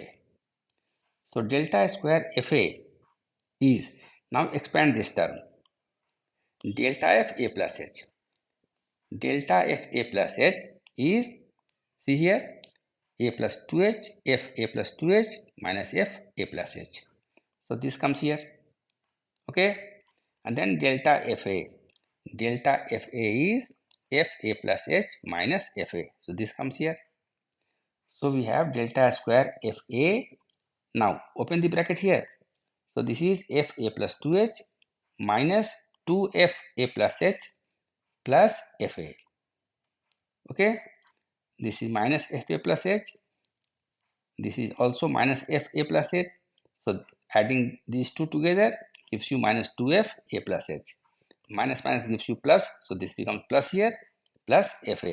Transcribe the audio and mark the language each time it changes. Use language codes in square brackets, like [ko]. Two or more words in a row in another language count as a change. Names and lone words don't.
[en] So delta square fa is, now expand this term, delta fa plus h. Delta fa plus h is, see here, a plus 2h, fa plus 2h minus fa plus h. So this comes here. Okay, and then delta fa. Delta fa is fa plus h minus fa. So this comes here. So we have delta square fa. Now open the bracket here. So this is fa plus 2h minus 2fa plus h plus fa. Okay, this is minus fa plus h. This is also minus fa plus h. So adding these two together gives you minus 2fa plus h. Minus minus gives you plus. So this becomes plus here plus fa.